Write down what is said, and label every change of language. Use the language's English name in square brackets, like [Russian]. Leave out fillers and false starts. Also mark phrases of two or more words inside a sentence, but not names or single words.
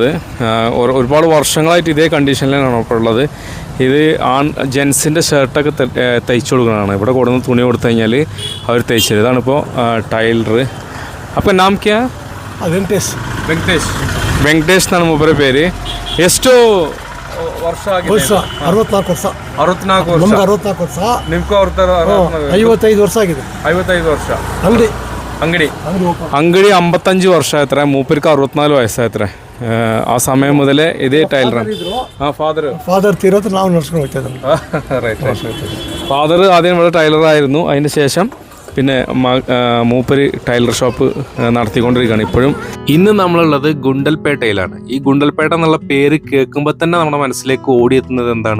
[Malayalam] ഒരുപാട് വർഷങ്ങളായിട്ട് ഇതേ കണ്ടീഷനിലാണ് ഇപ്പോൾ ഉള്ളത്. ഇത് ജെൻസിൻ്റെ ഷർട്ടൊക്കെ തയ്ച്ചു കൊടുക്കുന്നതാണ്. ഇവിടെ കൊടുക്കുന്ന തുണി കൊടുത്തു കഴിഞ്ഞാൽ അവർ തയ്ച്ചത്. ഇതാണിപ്പോൾ ടൈലർ. അപ്പോൾ [Hindi] नाम क्या? [Malayalam] ವೆಂಕಟೇಶ್. ವೆಂಕಟೇಶ್ എന്നാണ് മൂപ്പരുടെ പേര്. [Kannada] ಎಷ್ಟು ವರ್ಷ ಆಗಿದೆ? 64 ವರ್ಷ. 64 ವರ್ಷ. ನಮ್ಗೆ 64 ವರ್ಷ. ನಿಮ್ಗೂ 55 ವರ್ಷ ಆಗಿದೆ. 55 ವರ್ಷ. ಅಂಗಡಿ ಅಂಗಡಿ 55 ವರ್ಷ ಆಯ್ತಾರೆ. ಮೂಪರಿಗೆ 64 ವಯಸ್ಸಾಯ್ತಾರೆ. ಆ ಸಮಯ ಮೊದಲೇ ಇದೇ ಟೈಲರ್. [Malayalam] ഫാദർ തീരത്ത് നാം നഷ്ടം വെച്ചത്. ഫാദർ ആദ്യം ഇവിടെ ടൈലറായിരുന്നു. അതിന് ശേഷം പിന്നെ മൂപ്പര് ടൈലർ ഷോപ്പ് നടത്തിക്കൊണ്ടിരിക്കുകയാണ് ഇപ്പോഴും. ഇന്ന് നമ്മളുള്ളത് ഗുണ്ടൽപേട്ടയിലാണ്. ഈ ഗുണ്ടൽപേട്ട എന്നുള്ള പേര് കേൾക്കുമ്പോൾ തന്നെ നമ്മുടെ മനസ്സിലേക്ക് ഓടിയെത്തുന്നത് എന്താണ്?